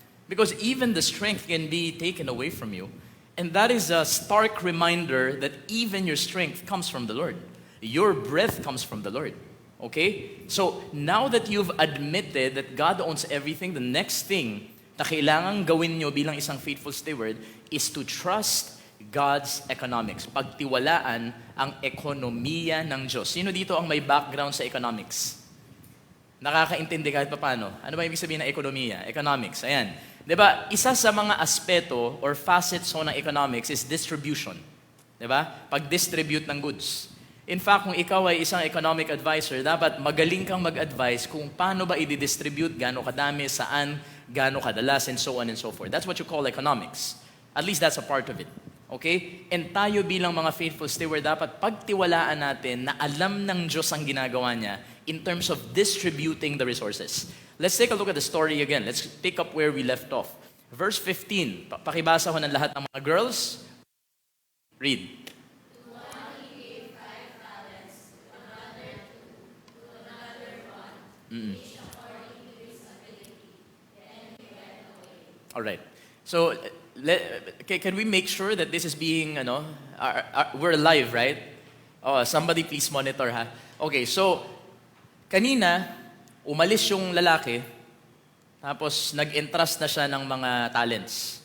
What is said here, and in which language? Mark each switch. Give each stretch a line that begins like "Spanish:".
English: Because even the strength can be taken away from you. And that is a stark reminder that even your strength comes from the Lord. Your breath comes from the Lord. Okay? So, now that you've admitted that God owns everything, the next thing
Filipino: na kailangang gawin nyo bilang isang
English: faithful steward is to trust God's economics.
Filipino: Pagtiwalaan ang ekonomiya ng Diyos. Sino dito ang may background sa economics? Nakakaintindi kahit paano. Ano ba ibig sabihin ng ekonomiya? Economics. Ayan. Diba? Isa sa mga aspeto or facets ng economics is distribution. Diba? Pag-distribute ng goods. In fact, kung ikaw ay isang economic advisor, dapat magaling kang mag-advise kung paano ba i-distribute, gaano kadami, saan, gaano kadalas,
English: and so on and so forth. That's what you call economics. At least that's a part of it.
Filipino: Okay? And tayo bilang mga faithful steward, dapat pagtiwalaan natin na alam ng Diyos ang ginagawa niya
English: in terms of distributing the resources. Let's take a look at the story again. Let's pick up where we left off. Verse 15.
Filipino: Pakibasa ko ng lahat ng mga girls.
English: Read. All right. So, can we make sure that this is being, we're alive, right? Oh, somebody please monitor, ha?
Filipino: Okay, so, kanina, umalis yung lalaki, tapos nag-entrust na siya ng mga talents.